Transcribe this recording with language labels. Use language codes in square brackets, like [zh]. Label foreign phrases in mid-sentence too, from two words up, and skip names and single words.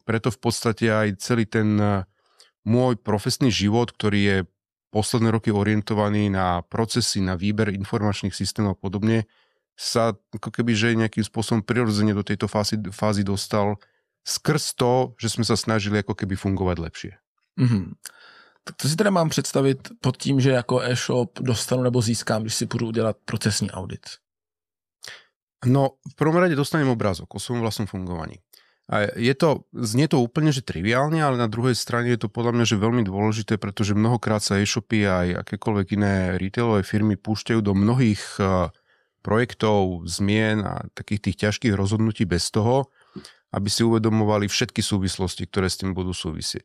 [sk] Preto v podstate aj celý ten môj profesný život, ktorý je posledné roky orientovaný na procesy, na výber informačných systémov a podobne, sa ako keby, že nejakým spôsobom prirodzene do tejto fázy dostal skrz to, že sme sa snažili ako keby fungovať lepšie. [cs] Tak to si teda mám představit pod tím, že jako e-shop dostanu nebo získám, když si půjdu udělat procesní audit? [sk] No, v prvom rade dostanem obrázok o svojom vlastnom fungovaní. A znie to úplne, že triviálne, ale na druhej strane je to podľa mňa, že veľmi dôležité, pretože mnohokrát sa e-shopy aj akékoľvek iné retailové firmy púšťajú do mnohých projektov, zmien a takých tých ťažkých rozhodnutí bez toho, aby si uvedomovali všetky súvislosti, ktoré s tým budú súvisieť.